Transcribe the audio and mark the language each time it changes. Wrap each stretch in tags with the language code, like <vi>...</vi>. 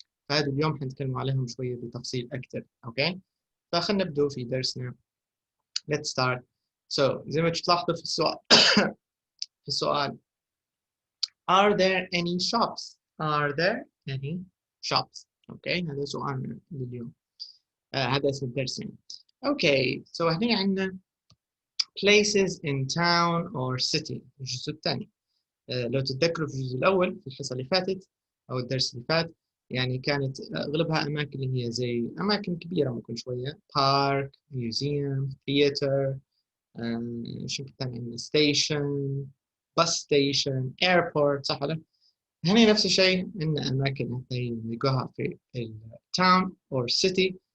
<ar>فهذا اليوم حنتكلم عليهم شوية بتفصيل أكثر. أوكي، فخلنا نبدأ في درسنا.</ar> <en>Let's start.</en> <ar>So زي ما تلاحظوا في السؤال</ar> <en>Are there any shops? Are there any shops? Okay,</en> <ar>هذا سؤالنا لليوم. هذا اسم الدرس يعني.</ar> <en>Okay, so</en> <ar>هنا عندنا</ar> <en>places in town or city</en> <ar>الجزء الثاني. لو تتذكروا في الجزء الأول في الحصة اللي فاتت أو الدرس اللي فات يعني كانت أغلبها أماكن اللي هي زي أماكن كبيرة ممكن شوية park, museum, theater, شو كمان عندنا station, bus station, airport صح ولا؟ هنا نفس الشيء عندنا أماكن نلقاها في</ar> <en>town or city.</en>